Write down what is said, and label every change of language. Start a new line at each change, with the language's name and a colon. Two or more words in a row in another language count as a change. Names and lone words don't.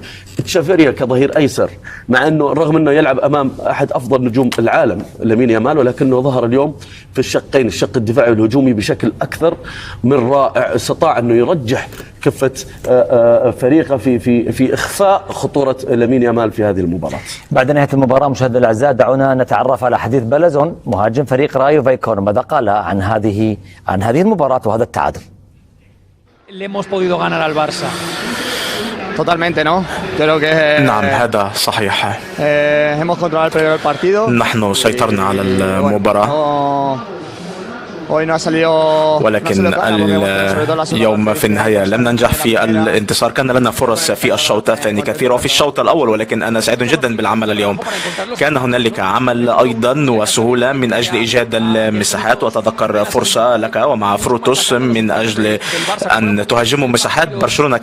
Arabic: تشافيريا كظهير أيسر، مع أنه رغم أنه يلعب أمام أحد أفضل نجوم العالم لامين يامال، ولكنه ظهر اليوم في الشقين، الشق الدفاعي والهجومي، بشكل أكثر من رائع. استطاع أنه يرجح كفة فريقه في إخفاء خطورة لامين يامال في هذه المباراة. بعد نهاية المباراة مشاهدينا الأعزاء دعونا نتعرف على حديث بلازون مهاجم فريق رايو فايكانو، ماذا قال عن هذه المباراة وهذا التعادل.
Spanish: Le hemos podido ganar al Barça. Totalmente, ¿no? Creo que
Arabic: نعم هذا صحيح.
Spanish: hemos controlado el partido.
Arabic: نحن سيطرنا على المباراة، ولكن اليوم في النهاية لم ننجح في الانتصار. كان لنا فرص في الشوط الثاني كثيرة وفي الشوط الأول، ولكن أنا سعيد جدا بالعمل اليوم. كان هنالك عمل أيضا وسهولة من أجل إيجاد المساحات، وتذكر فرصة لك ومع فروتوس من أجل أن تهاجموا مساحات برشلونة.